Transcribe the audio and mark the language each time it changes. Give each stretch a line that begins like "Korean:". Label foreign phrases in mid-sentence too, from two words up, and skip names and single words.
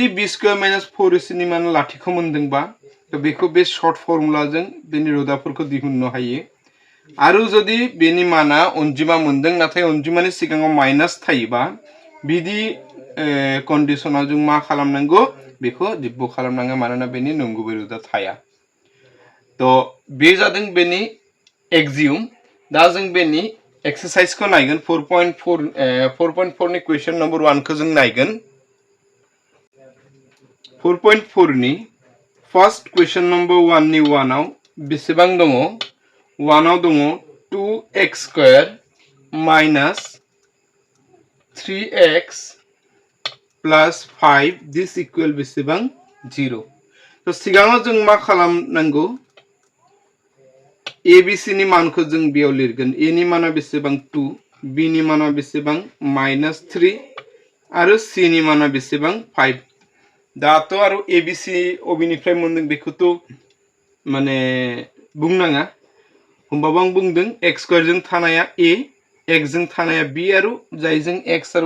English: b square minus 4ac
Bodo: नि मान लाथिख मोनदोंबा तो बेखौ बे
English: short formula
Bodo: जों बेनि रोदाफोरखौ दिहुननो हायो आरो जुदि बेनि माना अनजिमा मोनदों नाथाय अनजिमानि सिगाङाव माइनास थायोबा बिदि कन्डिशनाव जों मा खालामनांगौ बेखौ दिब्ब खालामनांगौ मानोना बेनि नंगुबै रोदा थाया तो बे जादों बेनि एक्सियम दा जों बेनि एक्सारसाइजखौ नायगोन 4.4 नि
English: question number
Bodo: 1 खौ जों नायगोन 4.4 नि
English: first question number
Bodo: 1 नि 1 आव बेसेबां दङ 1 आव दङ
English: 2x square minus 3x plus 5 is equal
Bodo: बेसेबां 0 तो सिगाङाव जों मा खालामनांगौ abc नि मानखौ जों बेयाव लिरगोन a नि माना बेसेबां 2 b नि माना बेसेबां -3 आरो c नि माना बेसेबां 5 दाथ' आरो abc अबिनिफ्राय मोनदों बेखौथ' माने बुंनाङा होमबाबो आं बुंदों x स्क्वायर जों थानाया a x जों थानाया b आरो जायजों x आरो